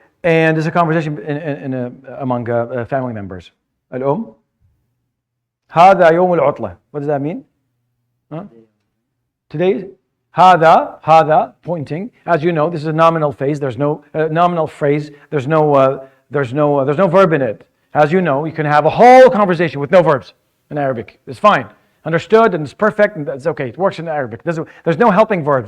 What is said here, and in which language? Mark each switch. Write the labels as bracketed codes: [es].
[en] And there's a conversation among family members. [ar] Al-Um, هذا يوم العطلة. [en] What does that mean? Today, هذا, pointing. As you know, this is a nominal phrase. There's no nominal phrase. There's no verb in it. As you know, you can have a whole conversation with no verbs in Arabic. It's fine, understood, and it's perfect, and it's okay. It works in Arabic. There's no helping verbs.